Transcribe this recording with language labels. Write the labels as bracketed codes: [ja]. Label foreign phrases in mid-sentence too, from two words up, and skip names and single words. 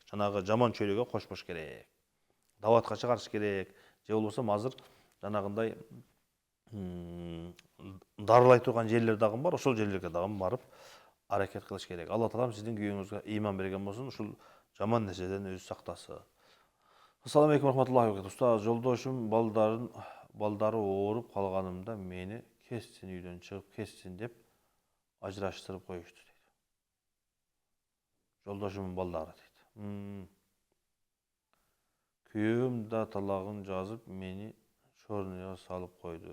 [ky] Жанагы жаман чөйрөгө кошпош керек. Даватка чыгарыш керек. Же болбосо азыр жанагындай дарылай турган жерлер дагы бар, ошол жерлерге дагы барып аракет кылыш керек. Алла таалам сиздин күйөөңүзгө иман берген болсун, ушул жаман нерседен өзү сактасын. [ar] السلام عليكم رحمة الله وبركاته. [ky] Устаз, жолдошум балдары ооруп калганымда мени кессин, үйдөн чыгып кессин деп ажыраштырып коюшту дейт. Жолдошумдун балдары дейт. Күйөөм да талагын жазып, мени чорныйга салып койду.